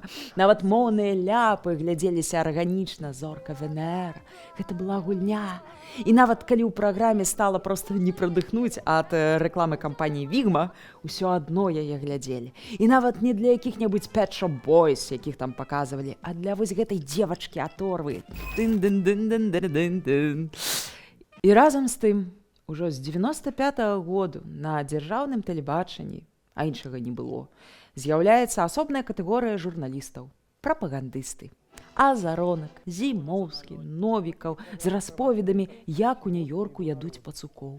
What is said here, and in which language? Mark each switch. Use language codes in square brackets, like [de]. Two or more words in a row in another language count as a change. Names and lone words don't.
[be] Нават моўныя ляпы глядзеліся арганічна, зорка Венера. Гэта была гульня. І нават калі ў праграме стала проста не прадыхнуць ад рэкламы кампаніі «Вігма», усё адно яе глядзелі. І нават не для якіх-небудзь Pet Shop Boys, якіх там паказвалі, а для вось гэтай дзевачкі Аторвы. Тын-дын-дын-дын-дын-дын-дын. І разам з тым, ужо з 95-го году на дзяржаўным тэлебачанні, а іншага не было, з'яўляецца асобная катэгорыя журналістаў – прапагандысты. Азаронак, Зімоўскі, Новікаў з расповедамі, як у Нью-Йорку ядуць пацукоў.